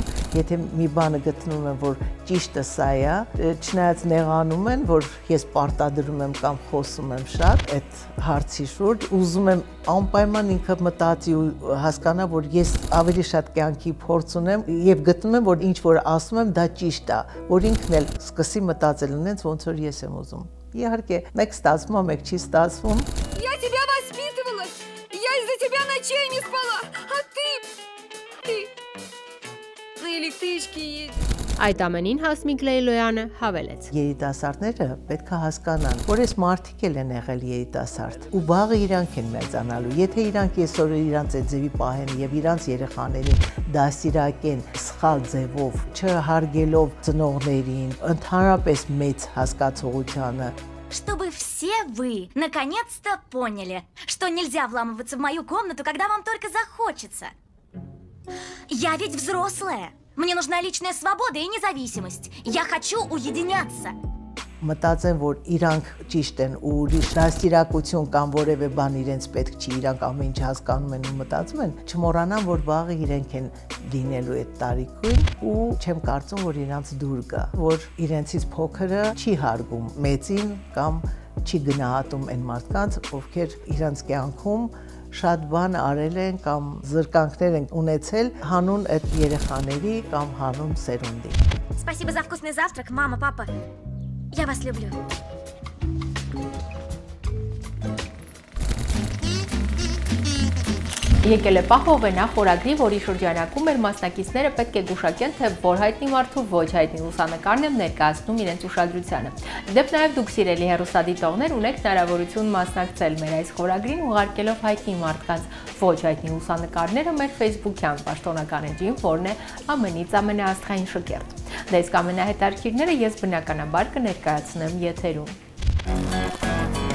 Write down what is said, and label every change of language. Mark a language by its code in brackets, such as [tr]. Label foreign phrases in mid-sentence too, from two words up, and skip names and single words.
[hy] եթե մի բանը գտնում եմ, որ ճիշտը սա է, չնայած նեղանում են, որ ես պարտադրում եմ կամ խոսում եմ շատ այդ հարցի շուրջ, ուզում եմ անպայման ինքը մտածի ու հասկանա, որ ես ավելի շատ կյանքի փորձ ունեմ եւ գտնում եմ, որ ինչ որ ասում եմ, դա ճիշտ է, որ ինքն էլ սկսի мտածել ունենց ոնց որ ես եմ ուզում։ Իհարկե, մեկ стացվում է, մեկ չի ստացվում։ [ru] Я тебя воспитывала. Я из-за тебя ночей не спала. А ты на электричке едешь. [hy] Այդ ամենին Հասմիկ Լեյլոյանը հավելեց. Երիտասարդները պետք է հասկանան, որ այս մարդիկ էլ են եղել երիտասարդ ու վաղը իրանք են մեծանալու։ Եթե իրանք այսօր իրանց այդ ձևի պահեն եւ իրանց երեխաներին դաստիարակեն սխալ ձևով, չհարգելով ծնողներին, ընդհանրապես մեծ հասկացողությանը, [ru] чтобы все вы наконец-то поняли, что нельзя вламываться в мою комнату, когда вам только захочется. Я ведь взрослая. Мне нужна личная свобода и независимость. Я хочу уединяться. [hy] Մտածեն, որ իրանք ճիշտ են ու ուրիշ դաստիարակություն կամ որևէ բան իրենց պետք չի, իրանք ամեն ինչ հասկանում են ու մտածում են, չմոռանան, որ վաղը իրենք են լինելու այդ տարիքին ու չեմ կարծում, որ իրանց դուր գա, որ իրենցից փոքրը չի հարգում մեծին կամ չի գնահատում այն մարդկանց, ովքեր իրանց կյանքում շատ բան արել են կամ զրկանքներ են ունեցել հանուն այդ երեխաների կամ հանուն սերունդի։ [ru] Спасибо за вкусный завтрак, мама, папа. Я вас люблю. [hy] Եկել է պահ ողենա խորագրի, որի շրջանակում մեր մասնակիցները պետք է գուշակեն, թե որ հայտնի մարդու ոչ հայտնի լուսանկարն եմ ներկայացնում իրենց ուշադրությանը։ Դեպ նաև դուք սիրելի հեռուստադիտողներ ունեք հնարավորություն մասնակցել մեր այս խորագրին, ուղարկելով հայտնի մարդկանց ոչ հայտնի լուսանկարները մեր Facebook-յան պաշտոնական էջին, որն է ամենից ամենաաստղային շքերթ։ Դա իսկ ամենահետաքրքիրները ես բնականաբար կներկայացնեմ եթերում։